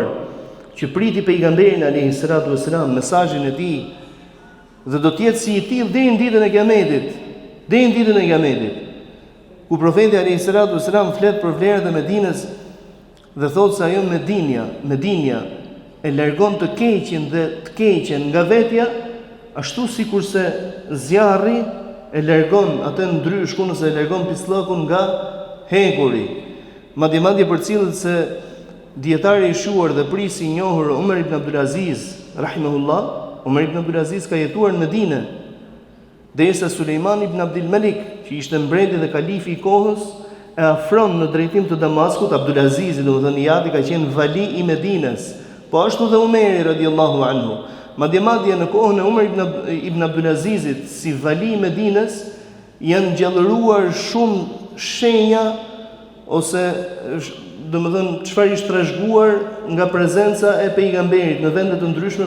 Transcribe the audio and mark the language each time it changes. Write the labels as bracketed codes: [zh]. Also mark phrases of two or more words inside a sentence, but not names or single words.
[sq] që priti pejgamberin [ar] عليه الصلاة والسلام, [sq] mesazhin e tij, dhe do të jetë si i tillë deri në ditën e Kiametit, deri në ditën e Kiametit, ku profeti [ar] عليه الصلاة والسلام [sq] flet për vlerat e Medinës dhe thotë se ajo Medinja e largon të keqen dhe të keqen nga vetja, ashtu sikurse zjarri e largon atë ndryshkun ose e largon pislllëkun nga hekuri. Madje përcillet se dietari i shuar dhe prisi i njohur Umar ibn Abdul Aziz rahimahullah, Umar ibn Abdul Aziz ka jetuar në Medinë derisa Sulejman ibn Abdul Malik, që ishte mbreti dhe kalifi i kohës, e afron në drejtim të Damaskut. Abdul Aziz, domethënë Iyadi, ka qenë vali i Medinës, po ashtu dhe Umeri [ar] رضي الله عنه. [sq] Madje në kohën e Umar ibn Abdul Azizit si vali i Medinës janë gjallëruar shumë shenja ose domethënë çfarë ishte trashëguar nga prezenca e pejgamberit në vende të ndryshme.